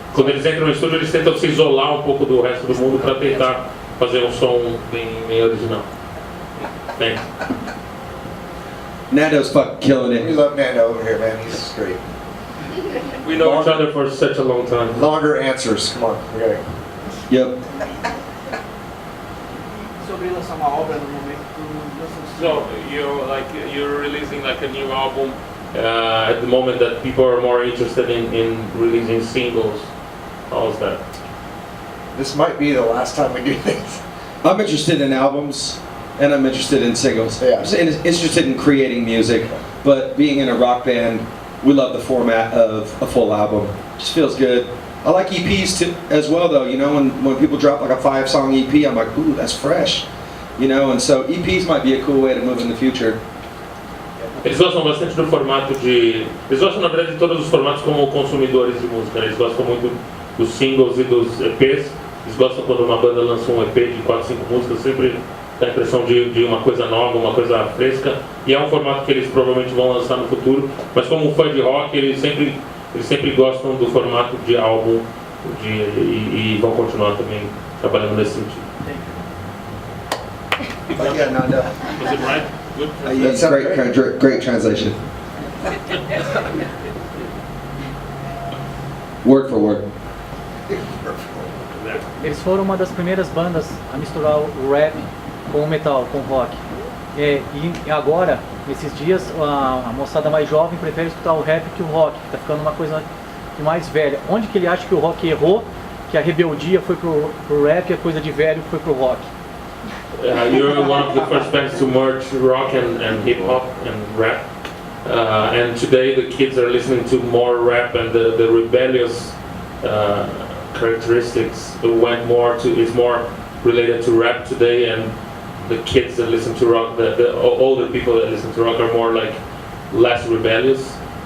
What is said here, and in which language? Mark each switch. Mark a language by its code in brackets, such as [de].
[pt] Quando eles entram no estúdio, eles tentam se isolar um pouco do resto do mundo para tentar fazer um som bem original. [en] Thanks. Nando's fucking killing We it. love Nando over here, man. He's great. We know each other for such a long time. Longer answers. Come on. We gotta... Yep. [pt] Sobre lançar uma obra no momento do [en] So you're releasing like a new album at the moment that people are more interested in releasing singles. How's that? This might be the last time we do this. I'm interested in albums and I'm interested in singles. Yeah. I'm just interested in creating music, but being in a rock band, we love the format of a full album. Just feels good. I like EPs too, as well though, you know, when people drop like a 5-song EP, I'm like, ooh, that's fresh. You know, and so EPs might be a cool way to move in the future. [pt] Eles gostam bastante do formato de... Eles gostam, na verdade, de todos os formatos como consumidores de música. Eles gostam muito dos singles e dos EPs. Eles gostam quando uma banda lança um EP de 4, 5 músicas, sempre dá a impressão de uma coisa nova, uma coisa fresca. E é um formato que eles provavelmente vão lançar no futuro. Mas como fã de rock, eles sempre gostam do formato de álbum e vão continuar também trabalhando nesse sentido. [en] Yeah, Nando. Was it right? Good? Yes, great translation. Word for word. [pt] Eles foram uma das primeiras bandas a misturar o rap com o metal, com o rock. E agora, nesses dias, a moçada mais jovem prefere escutar o rap que o rock, que tá ficando uma coisa mais velha. Onde que ele acha que o rock errou, que a rebeldia foi pro rap e a coisa de velho foi pro rock? [en] You're one of the first bands to merge rock and hip hop and rap. And today the kids are listening to more rap and the rebellious characteristics is more related to rap today, and the kids that listen to rock, the older people that listen to rock are more like less rebellious.